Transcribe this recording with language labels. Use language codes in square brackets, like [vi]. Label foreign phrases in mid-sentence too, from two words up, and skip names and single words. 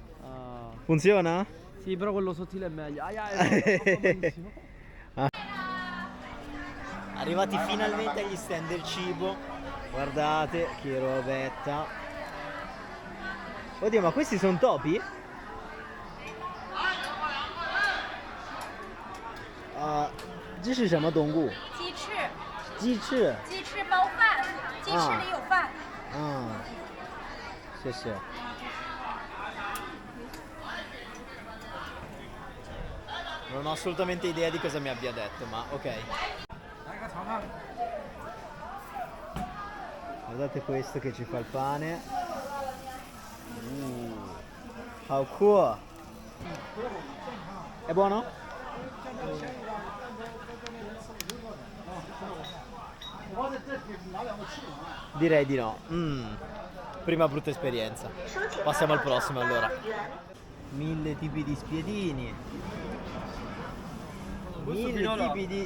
[it] Funziona? Sì, però quello sottile è meglio. Arrivati finalmente agli stand del cibo. Guardate che robetta. Oddio, ma questi sono topi? [zh] 这是什么动物？鸡翅，鸡翅。鸡翅包饭，鸡翅里有饭。 [it] 谢谢。Non ho assolutamente idea di cosa mi abbia detto, ma ok. Guardate questo che ci fa il pane. [en] How cool. [it] È buono? Direi di no. Prima brutta esperienza. Passiamo al prossimo allora. 1000 tipi di spiedini. 1000 tipi di